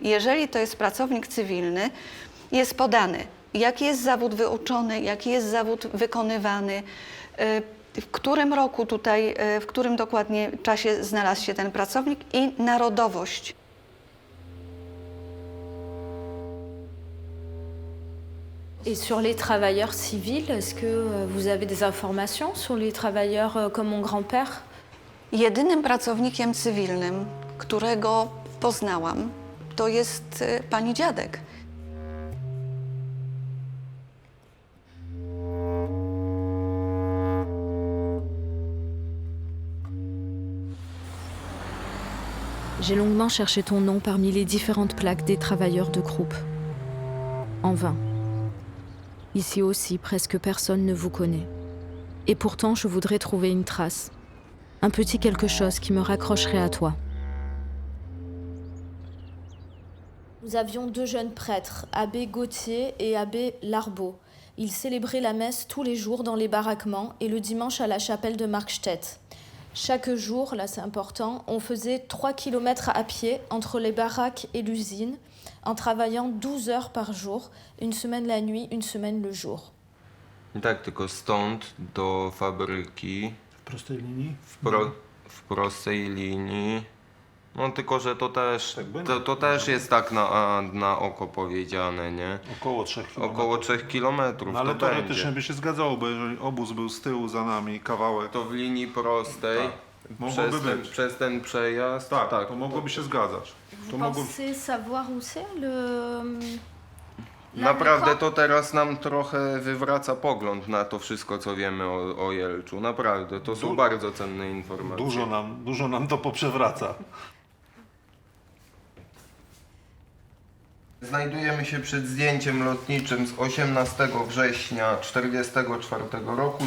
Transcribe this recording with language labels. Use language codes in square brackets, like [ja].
[pl] Jeżeli to jest pracownik cywilny, jest podany, jaki jest zawód wyuczony, jaki jest zawód wykonywany, w którym roku tutaj, w którym dokładnie czasie znalazł się ten pracownik i narodowość. [fr] Et sur les travailleurs civils, est-ce que vous avez des informations sur les travailleurs comme mon grand-père? [pl] Jedynym pracownikiem cywilnym, którego poznałam, to jest pani dziadek. [fr] J'ai longuement cherché ton nom parmi les différentes plaques des travailleurs de Krupp. En vain. Ici aussi, presque personne ne vous connaît. Et pourtant, je voudrais trouver une trace. Un petit quelque chose qui me raccrocherait à toi. Nous avions 2 jeunes prêtres, abbé Gauthier et abbé Larbeau. Ils célébraient la messe tous les jours dans les baraquements et le dimanche à la chapelle de Markstedt. Chaque jour, là c'est important, on faisait 3 km à pied entre les baraques et l'usine en travaillant 12 heures par jour, une semaine la nuit, une semaine le jour. [pl] Tak, tylko stąd do fabryki. W prostej linii? W prostej linii. No tylko, że to też, tak to też jest tak na oko powiedziane, nie? Około 3 km. Około 3 kilometrów. No, ale to teoretycznie będzie. by się zgadzało, bo jeżeli obóz był z tyłu za nami kawałek. To w linii prostej, Tak. przez ten przejazd. Tak, to mogłoby się zgadzać. To [fr] Pensez savoir où c'est le... [pl] Naprawdę to teraz nam trochę wywraca pogląd na to wszystko, co wiemy o Jelczu. Naprawdę, to są bardzo cenne informacje. Dużo nam to poprzewraca. Znajdujemy się przed zdjęciem lotniczym z 18 września 1944 roku.